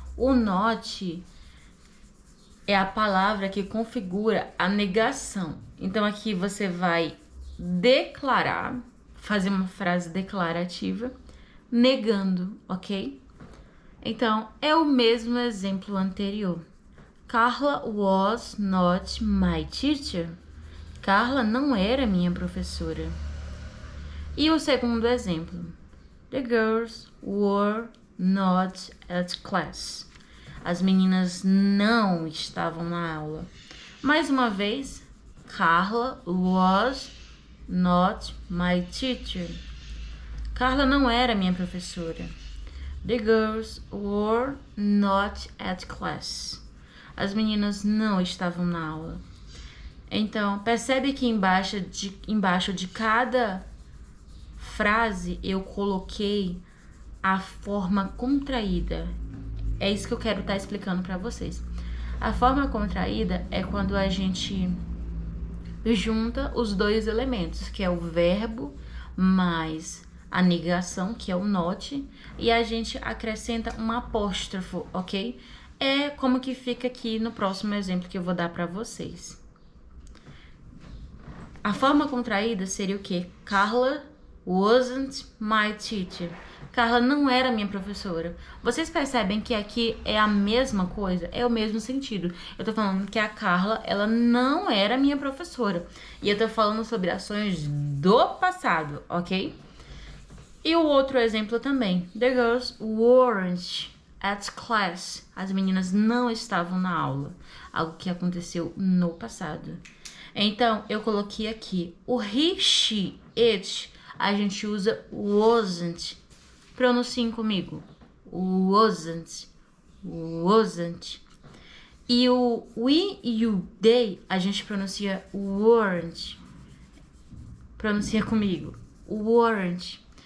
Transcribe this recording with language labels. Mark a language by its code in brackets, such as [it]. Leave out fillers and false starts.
[pt] O not é a palavra que configura a negação. Então, aqui você vai declarar, fazer uma frase declarativa, negando, ok? Então, é o mesmo exemplo anterior. [en] Carla was not my teacher. [pt] Carla não era minha professora. E o segundo exemplo. [en] The girls were not at class. [pt] As meninas não estavam na aula. Mais uma vez, [en] Carla was not my teacher. [pt] Carla não era minha professora. [en] The girls were not at class. [pt] As meninas não estavam na aula. Então, percebe que embaixo de cada frase eu coloquei a forma contraída. É isso que eu quero estar explicando para vocês. A forma contraída é quando a gente junta os dois elementos, que é o verbo mais a negação, que é o not, e a gente acrescenta um apóstrofo, ok? É como que fica aqui no próximo exemplo que eu vou dar para vocês. A forma contraída seria o quê? [en] Carla wasn't my teacher. [pt] Carla não era minha professora. Vocês percebem que aqui é a mesma coisa? É o mesmo sentido. Eu tô falando que a Carla, ela não era minha professora. E eu tô falando sobre ações do passado, ok? E o outro exemplo também. [en] The girls weren't at class. [pt] As meninas não estavam na aula. Algo que aconteceu no passado. Então, eu coloquei aqui o he, she, it. A gente usa wasn't. Pronunciem comigo. Wasn't. Wasn't. E o we e o they, a gente pronuncia weren't. Pronuncia comigo. Weren't.